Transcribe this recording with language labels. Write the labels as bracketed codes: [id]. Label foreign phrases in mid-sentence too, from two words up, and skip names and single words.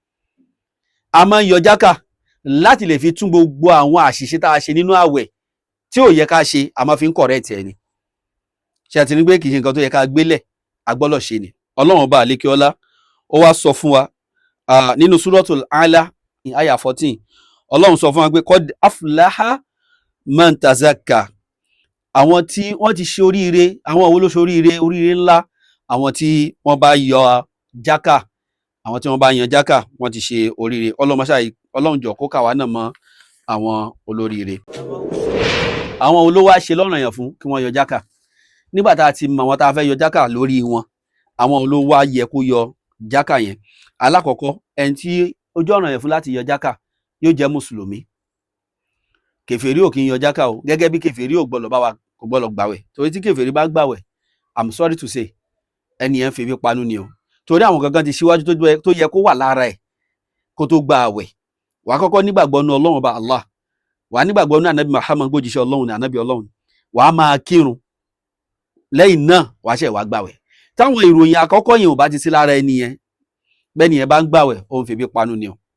[yo] a máa ń yọ jákà láti lè fi tún gbogbo àwọn àṣìṣe tá a ṣe nínú àwẹ̀ tí ò yẹ ká ṣe a máa fi ń correct ẹ̀ ni ṣe àti ní pé kì í ṣe nǹkan tó yẹ ká gbélẹ̀ agbọ́lọ̀ ṣe ni ọlọ́run ọba àlékiọlá ó wá sọ fún wa nínú suratul A'la àyà 14 ọlọ́run sọ fún wa pé qad [ar] أفلح من تزكى [yo] àwọn tí wọ́n ti ṣe oríire àwọn wo ló ṣe oríire ńlá àwọn tí wọ́n bá yọ jákà àwọn tí wọ́n bá yan jákà wọ́n ti ṣe oríire ọlọ́run jọ̀ọ́ kó kà wá náà mọ́ àwọn olóríire àwọn olówó á ṣe lọ́ranyàn fún kí wọ́n yọ jákà nígbà tá a ti mọ àwọn tá a fẹ́ yọ jákà lórí wọn àwọn olówó á yẹ kó yọ jákà yẹn alákọ̀ọ́kọ́ ẹni tí ojú ọ̀ranyàn fún láti yọ jákà yóò jẹ́ mùsùlùmí kèfèrí ò kì í yọ jákà o gẹ́gẹ́ bí kèfèrí ò gbọ́dọ̀ bá wa kò gbọ́dọ̀ gbàwẹ̀ torí tí kèfèrí bá gbàwẹ̀ [en] I'm sorry to say [yo] ẹni yẹn fi panu ni o torí àwọn gangan ti ṣíwájú tó yẹ kó wà lára ẹ̀ kó tó gba àwẹ̀ wàá kọ́kọ́ nígbàgbọ́ nínú Ọlọ́run ọba Allah wàá nígbàgbọ́ nínú ànábì Muhammad gbójíṣẹ́ Ọlọ́run ní ànábì Ọlọ́run wàá máa kírun lẹ́yìn náà wàá ṣẹ̀ wàá gbàwẹ̀ táwọn ìròyìn àkọ́kọ́ yẹn ò bá ti sí lára ẹni yẹn bẹ́ẹ̀ni yẹn bá ń gbàwẹ̀ òun fi panu ni o